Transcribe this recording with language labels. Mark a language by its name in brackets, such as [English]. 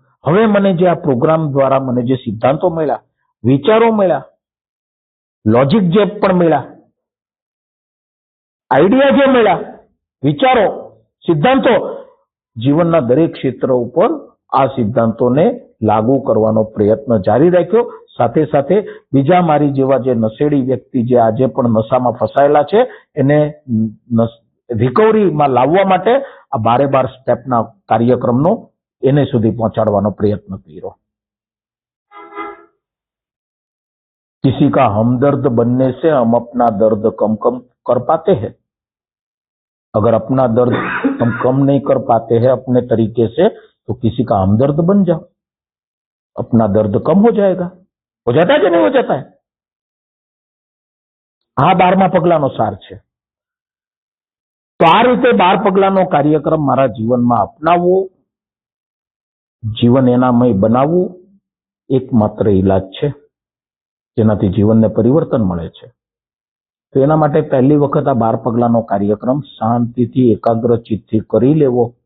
[Gujarati] હવે મને જે આ પ્રોગ્રામ દ્વારા મને જે સિદ્ધાંતો મળ્યા, વિચારો મળ્યા, લોજિક જે પણ મળ્યા, આઈડિયા જે મળ્યા, વિચારો, સિદ્ધાંતો, જીવનના દરેક ક્ષેત્ર ઉપર આ સિદ્ધાંતોને લાગુ કરવાનો પ્રયત્ન જારી રાખ્યો. સાથે સાથે બીજા મારી જેવા જે નશેડી વ્યક્તિ જે આજે પણ નશામાં ફસાયેલા છે એને રિકવરીમાં લાવવા માટે આ 12 સ્ટેપના કાર્યક્રમનો એને સુધી પહોંચાડવાનો પ્રયત્ન કર્યો. [Hindi] किसी का हमदर्द बनने से हम अपना दर्द कम कर पाते हैं. अगर अपना दर्द हम कम नहीं कर पाते हैं अपने तरीके से तो किसी का हमदर्द बन जाओ, अपना दर्द कम हो जाएगा. हो जाता है कि नहीं हो जाता है? [Gujarati] આ 12મા પગલાનો સાર છે. તો આ રીતે 12 પગલાનો કાર્યક્રમ મારા જીવનમાં અપનાવવો, જીવન એનામય બનાવવું એકમાત્ર ઈલાજ છે જેનાથી જીવનને પરિવર્તન મળે છે. તો એના માટે પહેલી વખત આ 12 પગલાનો કાર્યક્રમ શાંતિથી એકાગ્ર ચિત્તથી કરી લેવો.